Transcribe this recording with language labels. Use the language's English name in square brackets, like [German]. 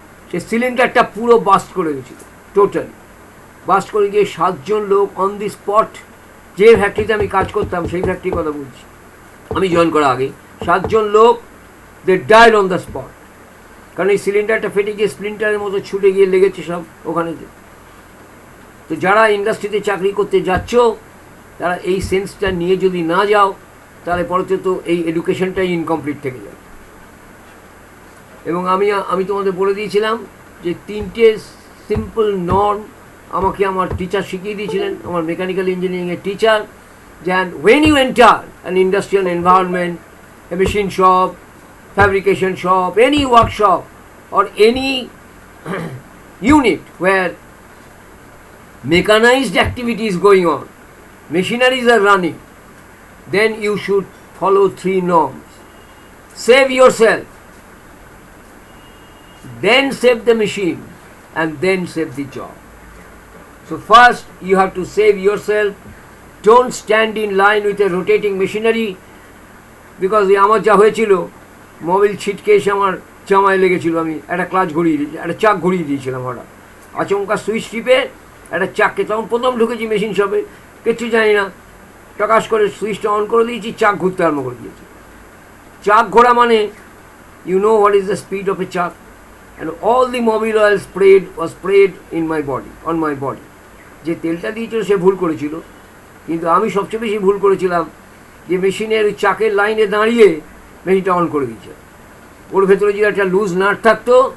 [Bangla] সে সিলিন্ডারটা পুরো বাস্ট করে গেছিল, টোটালি বাস্ট করে গিয়ে 7 জন লোক অন দি স্পট, যে ফ্যাক্টরিতে আমি কাজ করতাম সেই ফ্যাক্টরির কথা বলছি, আমি জয়েন করার আগে 7 জন লোক, দে ডাইড অন দ্য স্পট। কারণ এই সিলিন্ডারটা ফেটে গিয়ে স্প্লিন্টারের মতো ছুটে গিয়ে লেগেছে সব ওখানে। তো যারা ইন্ডাস্ট্রিতে চাকরি করতে যাচ্ছ, তারা এই সেন্সটা নিয়ে যদি না যাও, তাহলে পরে তো এই এডুকেশনটাই ইনকমপ্লিট থেকে যাবে। [English] এবং আমি তোমাদের বলে দিয়েছিলাম যে 3টে সিম্পল নর্ম আমাকে আমার টিচার শিখিয়ে দিয়েছিলেন, আমার মেকানিক্যাল ইঞ্জিনিয়ারিংয়ের টিচার, যে when you enter an industrial environment, a machine shop, fabrication shop, any workshop or any unit where mechanized activity is going on, machineries are running, then you should follow 3 norms. Save yourself, then save the machine, and then save the job. So first you have to save yourself. [Bangla] Don't stand in line with a rotating machinery, because আমার যা হয়েছিল, Mobil ছিটকে এসে আমার জামায় লেগেছিল, আমি একটা ক্লাচ ঘুরিয়ে দিয়েছি, একটা চাক ঘুরিয়ে দিয়েছিলাম হঠাৎ, আচমকা সুইচ টিপে একটা চাককে, তখন প্রথম ঢুকেছি মেশিন শপে, কিচ্ছু জানি না, প্রকাশ করে সুইচটা অন করে দিয়েছি, চাক ঘুরতে আরম্ভ করে দিয়েছি। [English] Chuck ঘোরা মানে, you know what is the speed of a chuck, and all the mobile oil was sprayed in my body, on my body. [Bangla] যে তেলটা দিয়েছিল সে ভুল করেছিল, কিন্তু আমি সবচেয়ে বেশি ভুল করেছিলাম যে মেশিনের চাকের লাইনে দাঁড়িয়ে মেশিনটা অন করে দিয়েছে। ওর ভেতরে যদি একটা লুজ নাট থাকতো,